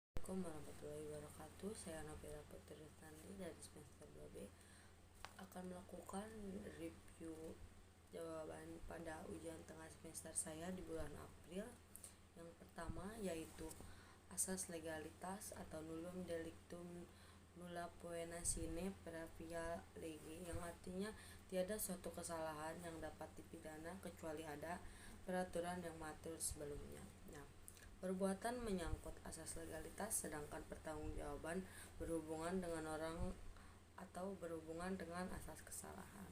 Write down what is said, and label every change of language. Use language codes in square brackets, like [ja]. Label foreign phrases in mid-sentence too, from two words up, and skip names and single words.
[ar] السلام عليكم ورحمة الله وبركاته. [id] Saya Novira Putri Rustandi dari semester 2B akan melakukan review jawaban pada ujian tengah semester saya di bulan April. Yang pertama yaitu asas legalitas atau [la] nullum delictum nulla poena sine pravia lege, [id] yang artinya tiada suatu kesalahan yang dapat dipidana kecuali ada peraturan yang mengatur sebelumnya. Perbuatan menyangkut asas legalitas, sedangkan pertanggungjawaban berhubungan dengan orang atau berhubungan dengan asas kesalahan.